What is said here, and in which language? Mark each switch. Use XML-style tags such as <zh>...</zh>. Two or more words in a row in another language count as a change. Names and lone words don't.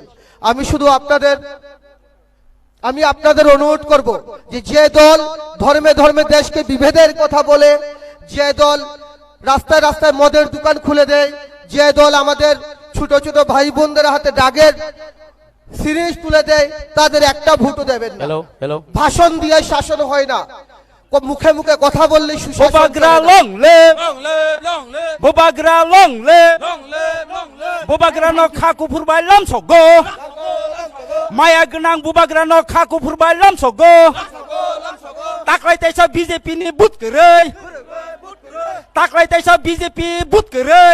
<bn>আমি শুধু আপনাদের অনুরোধ করব যে দল ধর্মে ধর্মে দেশকে বিভেদের কথা বলে, যে দল রাস্তায় রাস্তায় মদের দোকান খুলে দেয়, যে দল আমাদের ছোট ছোট ভাই বোনদের হাতে দাগের সিরিজ তুলে দেয়, তাদের একটা ভোটও দেবেন না। ভাষণ দিয়ে শাসন হয় না, মুখে মুখে কথা বললে</bn> <trp>Bubagra</trp> <en>long live,</en> <trp>Bubagra</trp> <en>long live,</en> <trp>Bubagra no kaku purbai lam sogo, Maya gnang Bubagra no kaku purbai lam sogo, Taklai taisa BJP ni but kerei, Taklai taisa BJP but kerei,</trp>